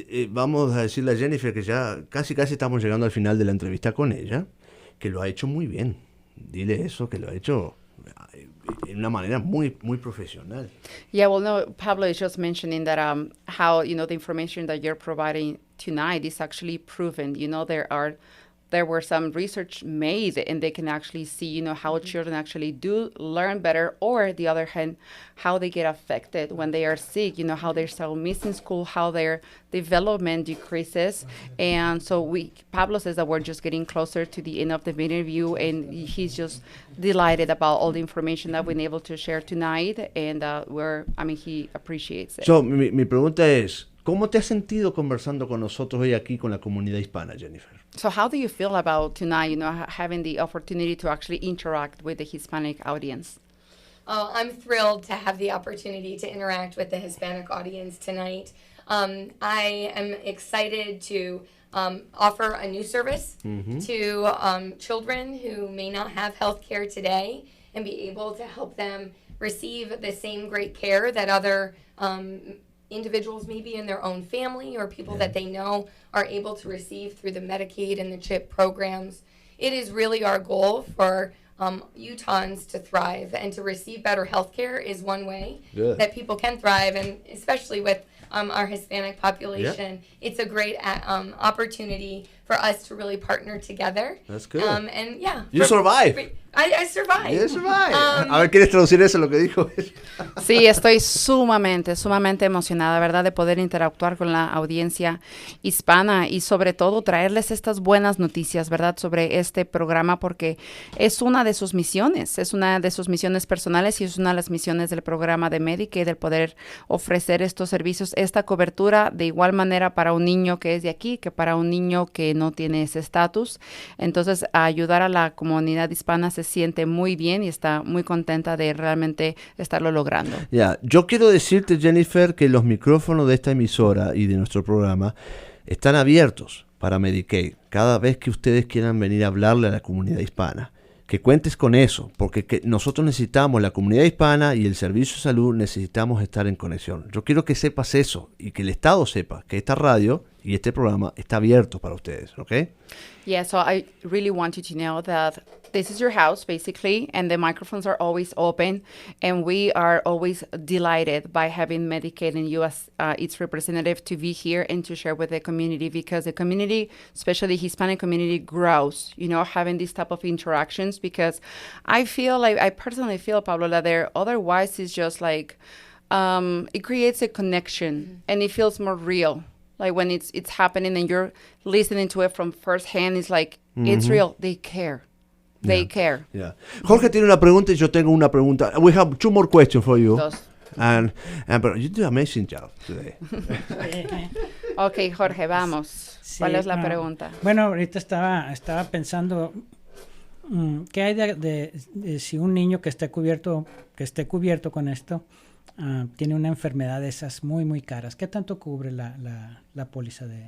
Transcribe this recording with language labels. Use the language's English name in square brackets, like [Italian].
[Spanish] Vamos a decirle a Jennifer que ya casi estamos llegando al final de la entrevista con ella, que lo ha hecho muy bien. Dile eso, que lo ha hecho en una manera muy profesional. [English] Yeah, well, no, Pablo is just mentioning that how, the information that you're providing tonight is actually proven. There were some research made, and they can actually see, how children actually do learn better, or the other hand, how they get affected when they are sick, how they start missing school, how their development decreases. And so Pablo says that we're just getting closer to the end of the interview, and he's just delighted about all the information that we've been able to share tonight, and he appreciates it. [Spanish] So, mi pregunta es, ¿cómo te has sentido conversando con nosotros hoy aquí con la comunidad hispana, Jennifer? [English] So how do you feel about tonight, having the opportunity to actually interact with the Hispanic audience? I'm thrilled to have the opportunity to interact with the Hispanic audience tonight. I am excited to offer a new service to children who may not have health care today, and be able to help them receive the same great care that other individuals maybe in their own family or people that they know are able to receive through the Medicaid and the CHIP programs. It is really our goal for Utahns to thrive, and to receive better health care is one way that people can thrive, and especially with our Hispanic population, it's a great opportunity for us to really partner together. That's good. And You survive. I survived. You survive. [Spanish] A ver, ¿quieres traducir eso, lo que dijo? Sí, estoy sumamente emocionada, ¿verdad?, de poder interactuar con la audiencia hispana y sobre todo traerles estas buenas noticias, ¿verdad?, sobre este programa, porque es una de sus misiones personales, y es una de las misiones del programa de Medicaid, del poder ofrecer estos servicios, esta cobertura de igual manera para un niño que es de aquí que para un niño que no tiene ese estatus. Entonces, ayudar a la comunidad hispana se siente muy bien y está muy contenta de realmente estarlo logrando. Yo quiero decirte, Jennifer, que los micrófonos de esta emisora y de nuestro programa están abiertos para Medicaid. Cada vez que ustedes quieran venir a hablarle a la comunidad hispana, que cuentes con eso, porque nosotros necesitamos, la comunidad hispana y el servicio de salud, necesitamos estar en conexión. Yo quiero que sepas eso y que el Estado sepa que esta radio y este programa está abierto para ustedes, ¿ok? [English] Yeah, so I really want you to know that this is your house, basically, and the microphones are always open, and we are always delighted by having Medicaid and you as its representative to be here and to share with the community, because the community, especially the Hispanic community, grows, having these type of interactions, because I personally feel, Pablo, that there otherwise is just like, it creates a connection, and it feels more real. Like when it's happening and you're listening to it from first hand, it's like, it's real. They care. They care. Yeah. [Spanish] Jorge tiene una pregunta y yo tengo una pregunta. [English] We have 2 more questions for you. [Spanish] Dos. [English] And you do an amazing job today. [Spanish] Ok, Jorge, vamos. Sí, ¿Cuál es la pregunta? Bueno, ahorita estaba pensando, ¿qué hay de si un niño que esté cubierto con esto tiene una enfermedad de esas muy, muy caras. ¿Qué tanto cubre la póliza de...?